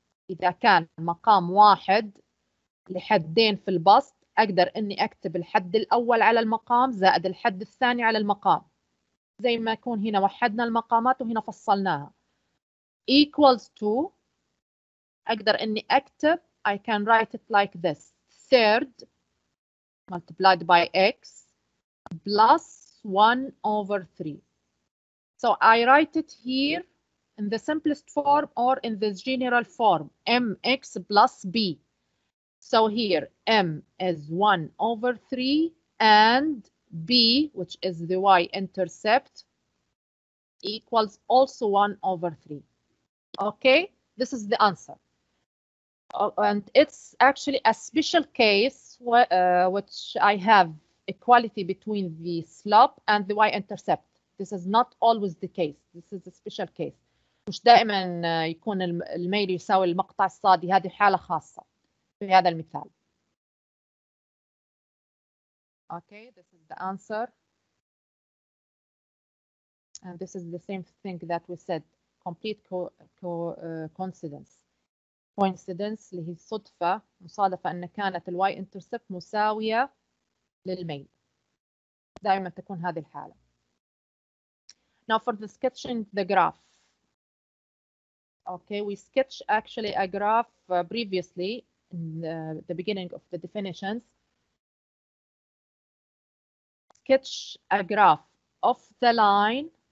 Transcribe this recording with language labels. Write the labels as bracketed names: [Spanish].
[Arabic] إذا كان مقام واحد لحدين في البسط أقدر إني أكتب الحد الأول على المقام زائد الحد الثاني على المقام. زي ما يكون هنا وحدنا المقامات وهنا فصلناها. [English] Equals to, [Arabic] أقدر إني أكتب, [English] I can write it like this. Third multiplied by x plus 1 over 3. So I write it here in the simplest form or in the general form, mx plus b. So here, m is 1 over 3 and b, which is the y-intercept, equals also 1 over 3. Okay, this is the answer. And it's actually a special case which I have equality between the slope and the y-intercept. This is not always the case. This is a special case. [Arabic] مش دائما يكون الميل يساوي المقطع الصادي. هذه حالة خاصة في هذا المثال. [English] Okay, this is the answer. And this is the same thing that we said, complete coincidence. [Arabic] Coincidence اللي هي صدفة مصادفة أن كانت الواي انترسبت مساوية للميل. دائما تكون هذه الحالة. [English] Now for the sketching the graph. Okay, we sketched actually a graph previously in the beginning of the definitions. Sketch a graph of the line.